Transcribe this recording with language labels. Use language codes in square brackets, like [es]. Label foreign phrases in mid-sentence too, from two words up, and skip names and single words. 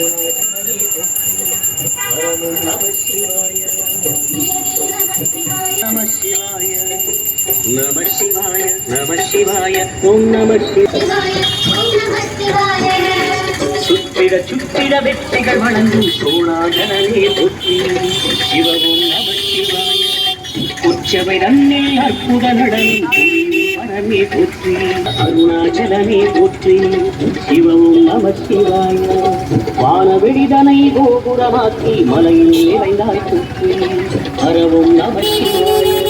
[sa] ओं नम शिवाय नम शिवाय नम शिवाय नम शिवाय ओं नम शिवाय [ta] சுற்றிட சுற்றிட வெற்றிகள் வழங்கும் சோழாகனே போற்றி சிவ [sa] ओम् नम शिवाय [ta] உச்சவை நன்னில் அற்புத நடனம் பரமே போற்றி அருணாச்சலமே போற்றி சிவ [sa] ओम् नम शिवाय [ta] வானவெளிதனை கோபுரமாக்கி மலையில் நிறைந்தாய் போற்றி ஹர [sa] ओम् नम शिवाय